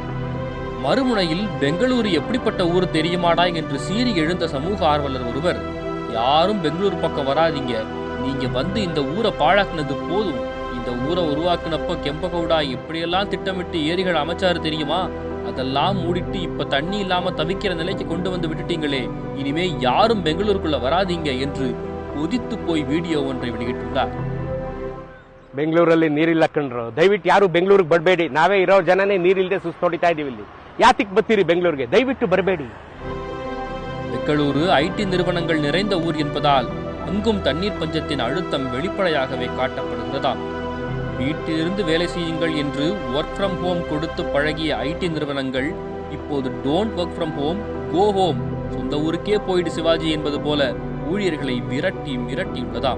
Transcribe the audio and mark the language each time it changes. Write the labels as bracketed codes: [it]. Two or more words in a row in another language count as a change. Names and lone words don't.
[ta] மறுமுனையில் பெங்களூரு எப்படிப்பட்ட ஊர் தெரியுமாடா என்று சீறி எழுந்த சமூக ஆர்வலர் ஒருவர், யாரும் பெங்களூரு பக்கம் வராதிங்க, நீங்க வந்து இந்த ஊரை பாழாக்குனது போதும், இந்த ஊரை உருவாக்குனப்போ கெம்பகவுடா எப்படியெல்லாம் திட்டமிட்டு ஏரிகள் அமைச்சாரு தெரியுமா, அதெல்லாம் மூடிட்டு இப்ப தண்ணி இல்லாம தவிக்கிற நிலைக்கு கொண்டு வந்து விட்டுட்டீங்களே, இனிமே யாரும் பெங்களூருக்குள்ள வராதீங்க என்று கொதித்து போய் வீடியோ ஒன்றை வெளியிட்டுள்ளார். [kn] ಬೆಂಗಳೂರಲ್ಲಿ ನೀರಿಲ್ಲ ಕಣ್ರು, ದಯವಿಟ್ಟು ಯಾರು ಬೆಂಗಳೂರಿಗೆ ಬರಬೇಡಿ, ನಾವೇ ಇರೋ ಜನನೇ ನೀರಿಲ್ಲದೆ ಸುಸ್ತು ಇದೀವಿ. ಇಲ್ಲಿ ಯಾತಿಕ್ ಬರ್ತೀರಿ ಬೆಂಗಳೂರಿಗೆ, ದಯವಿಟ್ಟು ಬರಬೇಡಿ. [ta] பெங்களூரு ஐடி நிறுவனங்கள் நிறைந்த ஊர் என்பதால் அங்கும் தண்ணீர் பஞ்சத்தின் அழுத்தம் வெளிப்படையாகவே காட்டப்படுகிறதாம். வீட்டிலிருந்து வேலை செய்யுங்கள் என்று [en] work from home [ta] கொடுத்து பழகிய ஐடி நிறுவனங்கள் இப்போது [en] don't work from home, go home, [ta] சொந்த ஊருக்கே போயிடு சிவாஜி என்பது போல ஊழியர்களை மிரட்டியுள்ளதாம்.